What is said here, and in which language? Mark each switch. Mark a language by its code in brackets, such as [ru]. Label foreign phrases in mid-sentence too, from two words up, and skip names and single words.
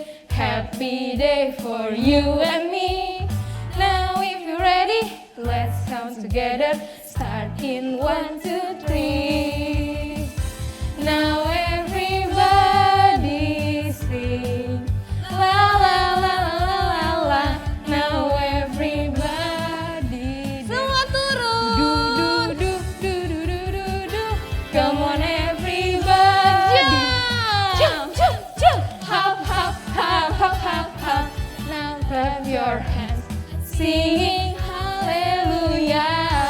[en] Happy day for you and me. Now if you're ready, let's count together. Start in 1, 2, 3. Now everybody sing. La la la la la la. Now everybody [id] Semua turun. do do do do do do do do. Come on everybody. [en] Jump, jump, jump. Hop, hop, hop, hop, hop, hop. Now clap your hands. Singing hallelujah.